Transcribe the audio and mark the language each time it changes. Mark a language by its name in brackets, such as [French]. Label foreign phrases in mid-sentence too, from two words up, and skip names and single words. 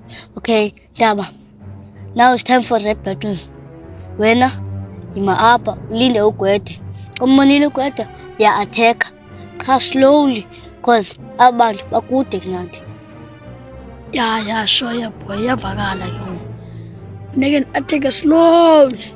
[English] Okay, Daba. Now it's time for rap battle. [Xhosa] Wena, yima apha, ulinde ugwede. Umonile ugwede, attack. Qha [English] slowly, cause [Xhosa] abantu bakude kunathi. [English] Yeah, sure, yeah, boy, [Xhosa] iyavakala ke ngoku. Funeke ateke slowly.